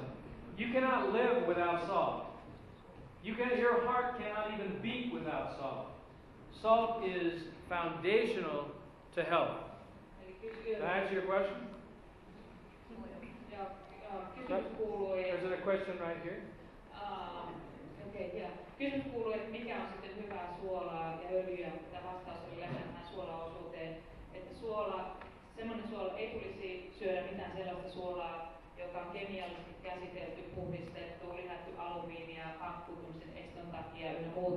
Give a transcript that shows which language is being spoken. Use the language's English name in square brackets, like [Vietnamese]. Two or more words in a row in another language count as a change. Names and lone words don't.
[English] You cannot live without salt. Your heart cannot even beat without salt. Salt is foundational to health. Can I answer your question? There's a question right here. [Finnish] Kysymys kuuluu, että mikä on sitten hyvää suolaa ja öljyä. Tämä vastaus oli lähinnä tähän suolaosuuteen. Että semmoinen suola ei tulisi syödä mitään sellaista suolaa, joka on kemiallisesti käsitelty, puhdistettu, lisätty alumiinia, hankkuutumisen eston takia ynnä muuta.